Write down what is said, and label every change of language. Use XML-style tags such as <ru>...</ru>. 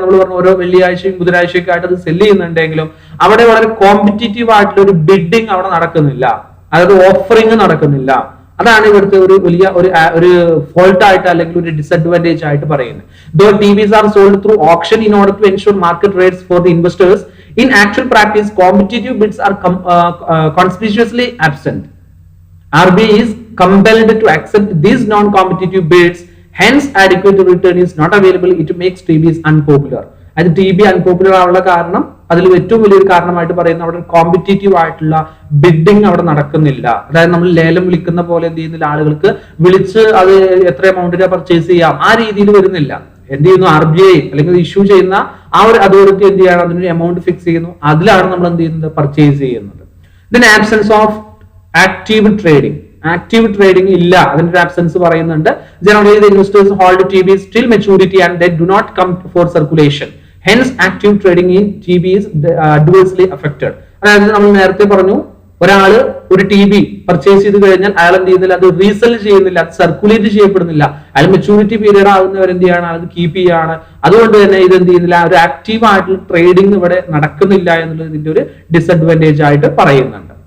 <ml>നമ്മൾ പറഞ്ഞ ഓരോ വെള്ളിയാഴ്ചയും ബുധനാഴ്ചയൊക്കെ ആയിട്ട് അത് സെല്ല് ചെയ്യുന്നുണ്ടെങ്കിലും അവിടെ വളരെ കോമ്പറ്റീറ്റീവ് ആയിട്ടുള്ള ഒരു ബിഡിങ് അവിടെ നടക്കുന്നില്ല, അതായത് ഓഫറിങ് നടക്കുന്നില്ല. അതാണ് ഇവിടുത്തെ ഒരു വലിയ ഒരു ഫോൾട്ട് ആയിട്ട്, അല്ലെങ്കിൽ ഒരു ഡിസഡ്വാൻറ്റേജ് ആയിട്ട് പറയുന്നത്.</ml> <en>Though TBs are sold through auction in order to ensure market rates for the investors, in actual practice competitive bids are conspicuously absent. RBI is compelled to accept these non-competitive bids, hence adequate return is not available. It makes TBs unpopular.</en> <ml>അത് T B unpopular ആവുള്ള കാരണം അതിൽ ഏറ്റവും വലിയൊരു കാരണമായിട്ട് പറയുന്നത് അവിടെ competitive ആയിട്ടുള്ള bidding അവിടെ നടക്കുന്നില്ല. അതായത് നമ്മൾ ലേലം വിളിക്കുന്ന പോലെ എന്ത് ചെയ്യുന്നില്ല, ആളുകൾക്ക് വിളിച്ച് അത് എത്ര എമൗണ്ടിനെ പർച്ചേസ് ചെയ്യാം ആ രീതിയിൽ വരുന്നില്ല. എന്ത് ചെയ്യുന്നു, RBI അല്ലെങ്കിൽ ഇഷ്യൂ ചെയ്യുന്ന ആ ഒരു അതോറിറ്റി എന്ത് ചെയ്യണം, അതിനൊരു എമൗണ്ട് ഫിക്സ് ചെയ്യുന്നു, അതിലാണ് നമ്മൾ എന്ത് ചെയ്യുന്നത്, പർച്ചേസ് ചെയ്യുന്നത്.</ml> <en>Then absence of active trading.</en> <ml>Active trading ഇല്ല, അതിന്റെ ഒരു ആബ്സെൻസ് പറയുന്നുണ്ട്.</ml> <en>Generally the investors hold TBs till maturity and they do not come for circulation. Hence active trading in TB is adversely affected.</en> <ml>അതായത് നമ്മൾ നേരത്തെ പറഞ്ഞു, ഒരാള് ഒരു TB പർച്ചേസ് ചെയ്ത് കഴിഞ്ഞാൽ അയാൾ എന്ത് ചെയ്യുന്നില്ല, അത് റീസെൽ ചെയ്യുന്നില്ല, അത് സർക്കുലേറ്റ് ചെയ്യപ്പെടുന്നില്ല. അയാൾ മെച്ചൂരിറ്റി പീരീഡ് ആകുന്നവർ എന്ത് ചെയ്യാണ്, അത് കീപ്പ് ചെയ്യാണ്. അതുകൊണ്ട് തന്നെ ഇത് എന്ത് ചെയ്യുന്നില്ല, ഒരു ആക്റ്റീവ് ആയിട്ടുള്ള ട്രേഡിംഗ് ഇവിടെ നടക്കുന്നില്ല എന്നുള്ളത് ഇതിന്റെ ഒരു ഡിസഡ്വാൻറ്റേജ് ആയിട്ട് പറയുന്നുണ്ട്.</ml>